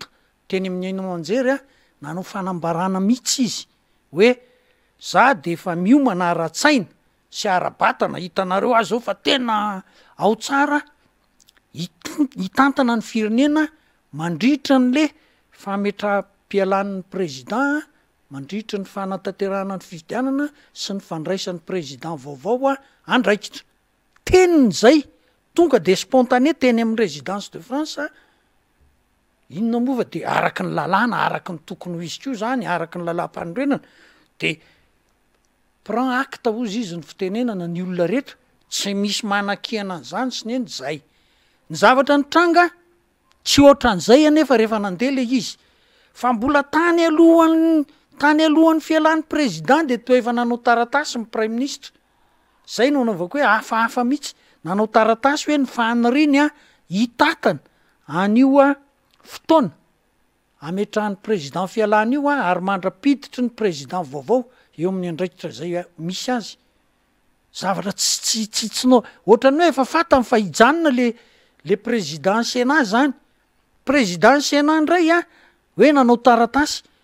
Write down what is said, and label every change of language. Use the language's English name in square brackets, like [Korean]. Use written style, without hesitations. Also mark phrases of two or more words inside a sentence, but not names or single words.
[Malagasy] teny amin'ny ainao anjery nanao fanambarana mihitsy izy hoe za de efa miomana ara-tsaina sy ara-batana hitanareo azy zao fa tena ao tsara hitantana ny firenena mandritra n'le fametra-pialan'ny président mandritra ny fanatanterahana ny fifidianana sy ny fandraisan'ny président vaovao andraikitra teniny zay tonga de spontané teny amin'ny [French] résidence de France [Malagasy] inona mova de araky ny lalàna araky ny tokony ho izy ko zany araky ny lalam-panondrenana de [French] prend acte [Malagasy] ozy izy ny fitenenana ny olona rehetra tsy misy manan-kiana an'izany sy neny zay ny zavatra ny tranga tsy ohatran'izay anefa rehefa nandeha le izy fa mbola tany alohan'ny fialan'ny président de toa efa nanao taratasy ny [French] prime ministre [Malagasy] zay no anaovako hoe hafahafa mihitsy nanao taratasy hoe ny faniriny hitatana anio fotoana ametrahan'ny président fialana io ary mandra-piditry ny président vaovao eo amin'ny andraikitra zay misy azy zavatra tsinao ohatrany hoe efa fatany fa hijanona le [French] président Sénat [Malagasy] zany [French] président Sénat [Malagasy] ndray hoe nanao taratasy